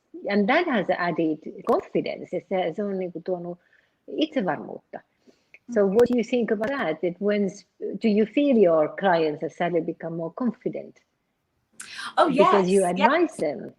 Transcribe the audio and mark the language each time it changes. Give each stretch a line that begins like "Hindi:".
English: And that has added confidence.
Finnish: Se on niin kuin tuonut itsevarmuutta.
English: So what do you think about that? Do you feel your clients have suddenly become more confident? Oh, yes. Because you advise them.